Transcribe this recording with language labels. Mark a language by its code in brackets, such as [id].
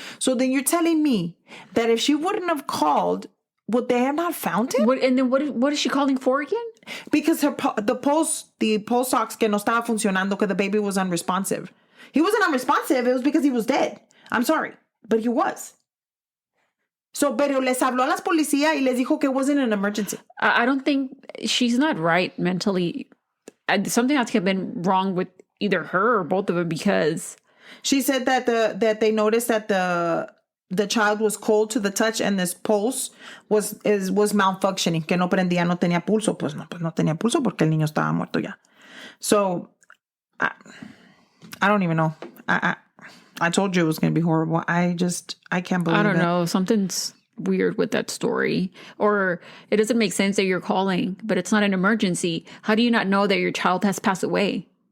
[en] So then you're telling me that if she wouldn't have called, would they have not found him? What is she calling for again? Because the pulse ox [es] que no estaba funcionando, [en] because the baby was unresponsive. He wasn't unresponsive. It was because he was dead. I'm sorry, but he was. So, [es] pero les habló a las policía y les dijo que [en] it wasn't an emergency. I don't think she's not right mentally. Something has to have been wrong with either her or both of them, because she said that they noticed that the child was cold to the touch and this pulse was malfunctioning, [es] que no prendía, no tenía pulso. Pues no tenía pulso porque el niño estaba muerto ya. [en] So, I don't even know. I told you it was going to be horrible. I can't believe it. I don't know. Something's weird with that story. Or it doesn't make sense that you're calling, but it's not an emergency. How do you not know that your child has passed away?